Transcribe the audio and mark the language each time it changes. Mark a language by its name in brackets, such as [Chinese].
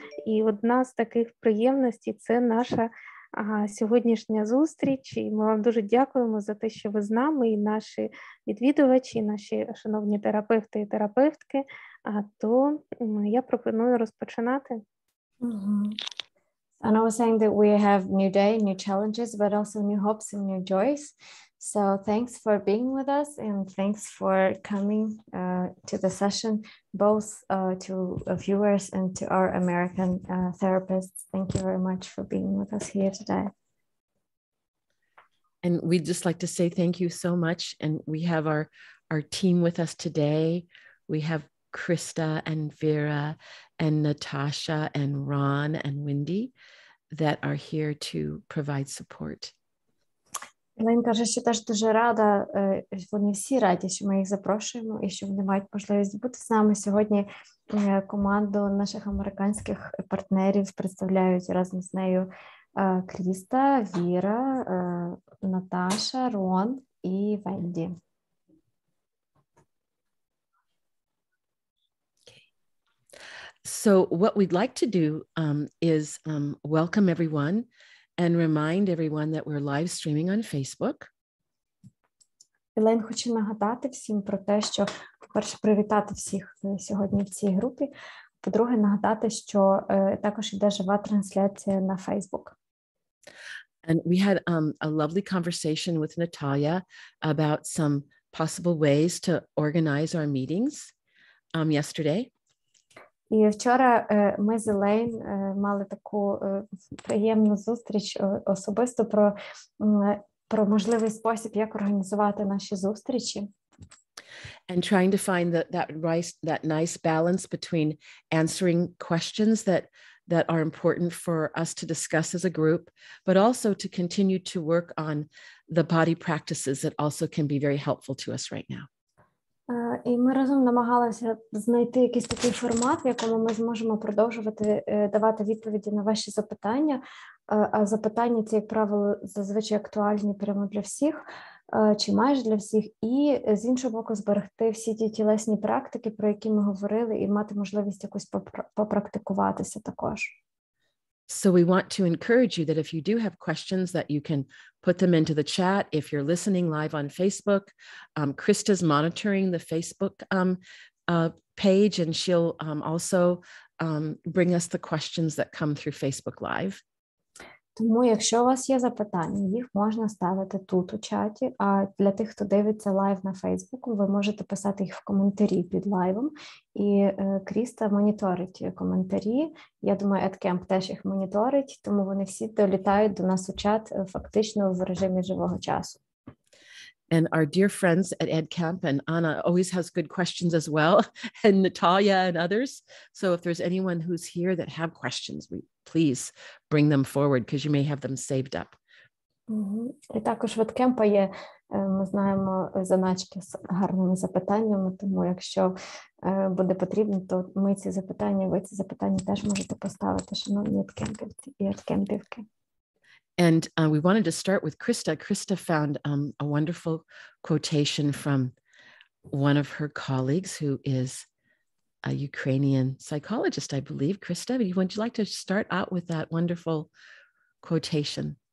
[Ukrainian] І одна з таких приємностей – це наша сьогоднішня зустріч. І ми вам дуже дякуємо за те, що ви з нами, і наші відвідувачі, і наші шановні терапевти і терапевтки. То я пропоную розпочинати. [English] And I was saying that we have new day, new challenges, but also new hopes and new joys. So thanks for being with us, and thanks for coming to the session, both to viewers and to our American therapists. Thank you very much for being with us here today. And we'd just like to say thank you so much. And we have our team with us today. We have Krista and Vera and Natasha and Ron and Wendy that are here to provide support. [Ukrainian] Він каже, що теж дуже рада, вони всі раді, що ми їх запрошуємо і що вони мають можливість бути з нами. Сьогодні команду наших американських партнерів представляють разом з нею Кріста, Віра, Наташа, Рон і Венді. [English] So what we'd like to do is welcome everyone and remind everyone that we're live streaming on Facebook. [Ukrainian] Елен хоче нагадати всім про те, що, по-перше, привітати всіх сьогодні в цій групі, по-друге, нагадати, що також іде жива трансляція на Facebook. [English] And we had a lovely conversation with Natalia about some possible ways to organize our meetings yesterday. [Ukrainian] І вчора ми з Елейн мали таку приємну зустріч особисто про можливий спосіб, як організувати наші зустрічі. [English] And trying to find that nice balance between answering questions that are important for us to discuss as a group, but also to continue to work on the body practices that also can be very helpful to us right now. [Ukrainian] І ми разом намагалися знайти якийсь такий формат, в якому ми зможемо продовжувати давати відповіді на ваші запитання. А запитання ці, як правило, зазвичай актуальні прямо для всіх, чи майже для всіх. І, з іншого боку, зберегти всі ті тілесні практики, про які ми говорили, і мати можливість якось попрактикуватися також. [English] So we want to encourage you that if you do have questions that you can put them into the chat. If you're listening live on Facebook, Krista's monitoring the Facebook page, and she'll also bring us the questions that come through Facebook Live. [Ukrainian] Тому, якщо у вас є запитання, їх можна ставити тут у чаті, а для тих, хто дивиться лайв на Фейсбуку, ви можете писати їх в коментарі під лайвом, і Кріста моніторить коментарі. Я думаю, EdCamp теж їх моніторить, тому вони всі долітають до нас у чат фактично в режимі живого часу. [English] And our dear friends at EdCamp, and Anna always has good questions as well, and Natalia and others. So if there's anyone who's here that have questions, please bring them forward because you may have them saved up. [Ukrainian] І також в EdCamp є, ми знаємо, заначки з гарними запитаннями, тому якщо буде потрібно, то ви ці запитання теж можете поставити, шановні EdCampівці і EdCampівки. [English] And we wanted to start with Krista. Krista found a wonderful quotation from one of her colleagues who is a Ukrainian psychologist, I believe. Krista, would you like to start out with that wonderful quotation?